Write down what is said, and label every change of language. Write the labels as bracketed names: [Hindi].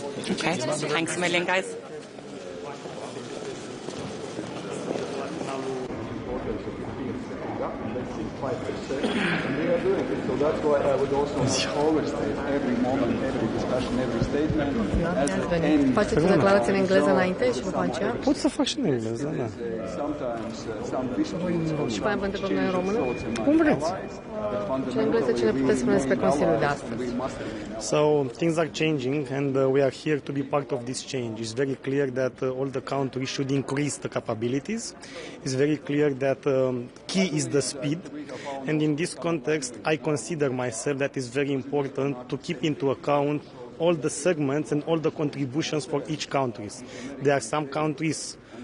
[English] Okay, thanks a million, guys. So that's why I would also overstate every moment, every discussion, every statement. [Romanian] Faceți declarații în engleză înainte și după aceea? Pot să fac și în engleză, da. Și pe aia vă întrebăm noi în română? Cum vreți. Și în engleză ce ne puteți spune despre Consiliul de astăzi? [English] So things are changing and we are here to be part of this change. It's very clear that all the countries should increase the capabilities. It's very clear that key is the speed, and in this context I consider myself that it's very important to keep into account all the segments and all the contributions for each country. There are some countries